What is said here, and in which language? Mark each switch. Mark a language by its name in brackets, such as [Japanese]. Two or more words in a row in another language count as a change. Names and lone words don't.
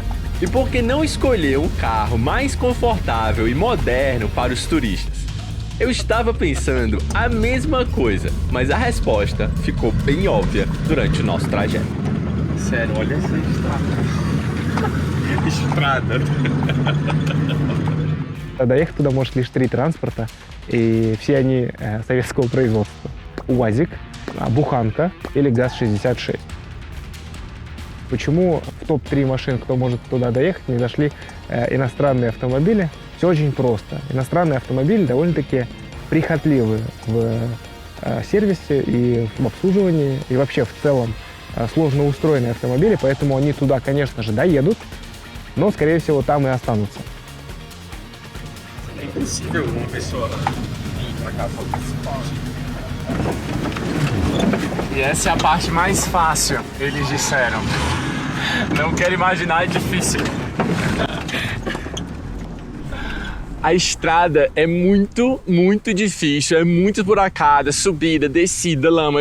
[Portuguese] E por que não escolher um carro mais confortável e moderno para os turistas? Eu estava pensando a mesma coisa, mas a resposta ficou bem óbvia durante o nosso trajeto. Sério, olha essa estrada. Estrada. [Russian] Доехать туда может лишь 3 транспорта, и все они советского производства. УАЗик, Буханка или ГАЗ-66. Почему в топ-3 машин, кто может туда доехать, не зашли иностранные автомобили? Все очень просто. Иностранные автомобили довольно-таки прихотливы в сервисе и в обслуживании, и вообще в целом сложно устроенные автомобили, поэтому они туда, конечно же, доедут, но, скорее всего, там и останутся. [Portuguese] É impossível uma pessoa vir pra cá só principal. E essa é a parte mais fácil, eles disseram. Não quero imaginar, é difícil. A estrada é muito difícil, é muito buracada, subida, descida, lama.